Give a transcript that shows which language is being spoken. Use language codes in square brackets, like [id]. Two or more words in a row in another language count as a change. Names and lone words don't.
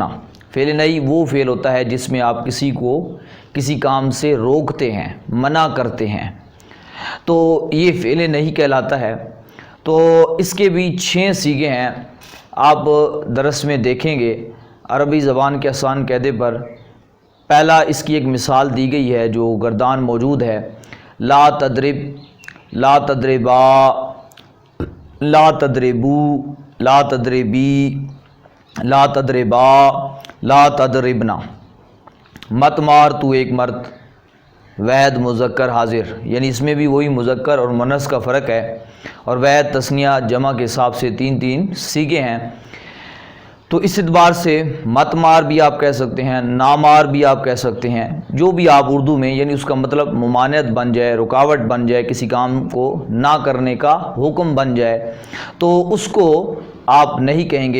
[ur] فعل نہیں وہ فعل ہوتا ہے جس میں آپ کسی کو کسی کام سے روکتے ہیں، منع کرتے ہیں، تو یہ فعل نہیں کہلاتا ہے. تو اس کے بھی 6 صیغے ہیں، آپ درس میں دیکھیں گے عربی زبان کے آسان قاعدے پر. پہلا اس کی ایک مثال دی گئی ہے جو گردان موجود ہے, [ar] لا تضرب، لا تضربا، لا تضربوا، لا تضربي، لا تضربا، لا تضربن. [ur] مت مار تو ایک مرد، واحد مذکر حاضر، یعنی اس میں بھی وہی مذکر اور مؤنث کا فرق ہے. اور واحد تثنیہ جمع کے حساب سے 3 صیغے ہیں. تو اس اعتبار سے مت مار بھی آپ کہہ سکتے ہیں، نہ مار بھی آپ کہہ سکتے ہیں، جو بھی آپ اردو میں، یعنی اس کا مطلب ممانعت بن جائے، رکاوٹ بن جائے، کسی کام کو نہ کرنے کا حکم بن جائے، تو اس کو آپ نہیں کہیں گے.